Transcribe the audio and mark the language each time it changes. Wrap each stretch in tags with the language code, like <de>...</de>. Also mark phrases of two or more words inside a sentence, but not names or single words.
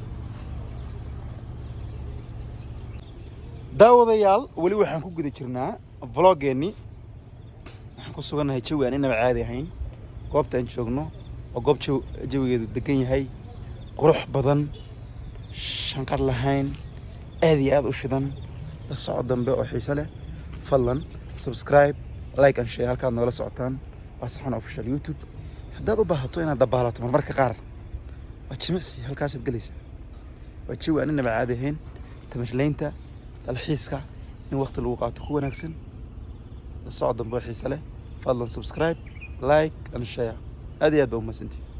<so>daawadayaal wali waxaan ku guda jirnaa vloggeennii waxaan ku sugannahay jawi aan inaba caadi ahayn goobta aan joogno oo goob jawigeedu degan yahay qurux badan shanqar lahayn aad iyo aad u shidan la socod dambe oo xiiso leh fadlan</so> <en>subscribe like and share</en> <so>halkaad nagala socotaan waa saxan official youtube haddaad u baahato inaad dabaalato marmarka qaar waa jimicsi halkaasaad gelaysaa waa jawi aan inaba caadi ahayn tamashlaynta dalxiiska in waqti lagu qaato ku wanaagsan la socod dambe oo xiiso leh fadlan</so> <en>subscribe like and share</en> <so>aad iyo aad baa u mahadsantihiin</so>